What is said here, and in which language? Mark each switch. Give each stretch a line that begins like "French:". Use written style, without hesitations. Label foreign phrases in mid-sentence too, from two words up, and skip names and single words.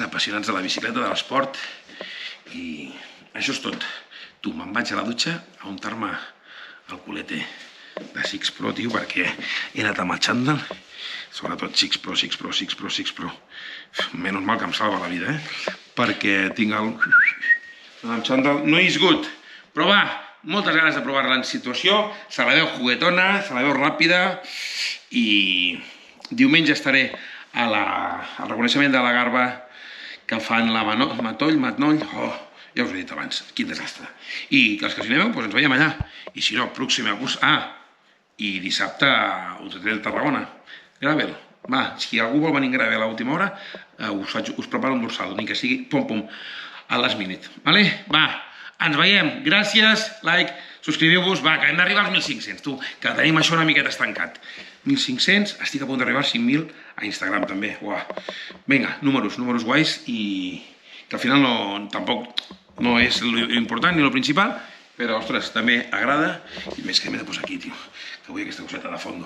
Catalan: Apassionats de la bicicleta, de l'esport, i això és tot. Tu, me'n vaig a la dutxa a untar-me el culete de Six Pro, tio, perquè he anat amb el xandall, sobretot Six Pro. Menys mal que em salva la vida, perquè tinc el xandall,
English: no is good,
Catalan: però va, moltes ganes de provar-la en situació, se la veu juguetona, se la veu ràpida, i diumenge estaré al reconeixement de la Garba que fan la Matoll, ja us ho he dit abans, quin desastre. I que els que s'hi aneu, ens veiem allà. I si no, pròxim agost, i dissabte Ultra Trail Tarragona, Gravel. Va, si algú vol venir en Gravel a l'última hora, us preparo un dorsal, ni que sigui pom-pom, a
English: last minute.
Catalan: Va, ens veiem, gràcies, like, subscriviu-vos, va, que hem d'arribar als 1.500, tu, que tenim això una miqueta estancat. 1.500, estic a punt d'arribar als 5.000 a Instagram també, vinga, números guais, i que al final tampoc no és l'important ni el principal, però, ostres, també agrada, i més que m'he de posar aquí, tio, que vull aquesta coseta
Spanish: de fondo.